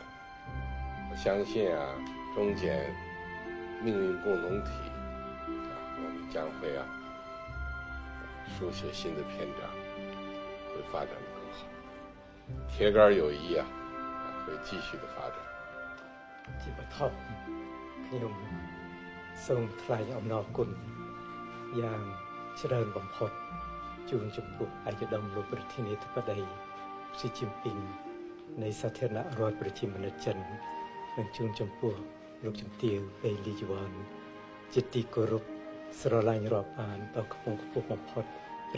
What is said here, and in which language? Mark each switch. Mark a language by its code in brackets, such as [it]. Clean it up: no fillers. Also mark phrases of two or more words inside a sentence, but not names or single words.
[zh] 我相信啊，中柬命运共同体我们将会书写新的篇章，会发展得更好。铁杆友谊会继续的发展。 [km] ជាបឋមខ្ញុំសូមថ្លែងអំណរគុណយ៉ាងច្រើនបំផុតជូនចំពោះឯកឧត្តមលោកប្រធានាធិបតីស៊ីជីនពីងនៃសាធារណរដ្ឋប្រជាមានិត ចិននិងជូនចំពោះលោកជំទាវ វេលីយវ័នជាទីគោរពស្រឡាញ់រាប់អានដ៏ខ្ពង់ខ្ពស់បំផុតព្រះ